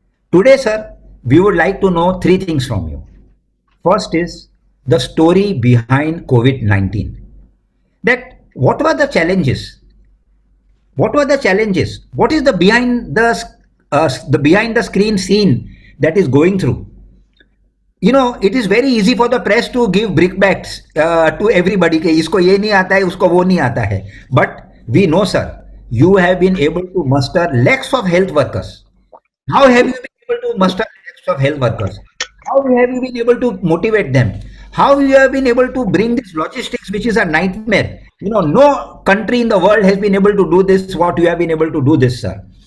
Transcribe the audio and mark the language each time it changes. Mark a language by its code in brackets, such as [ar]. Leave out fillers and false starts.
[en] Today, sir, we would like to know three things from you. First is the story behind COVID-19. That what were the challenges? What were the challenges? What is the behind the screen scene that is going through? You know, it is very easy for the press to give brickbats to everybody. [hi] कि इसको ये नहीं आता है, उसको वो नहीं आता है. [en] But we know, sir, you have been able to muster lakhs of health workers. How have you been able to muster lakhs of health workers? How have you been able to motivate them? How you have been able to bring this logistics, which is a nightmare? You know, no country in the world has been able to do this, what you have been able to do this, sir.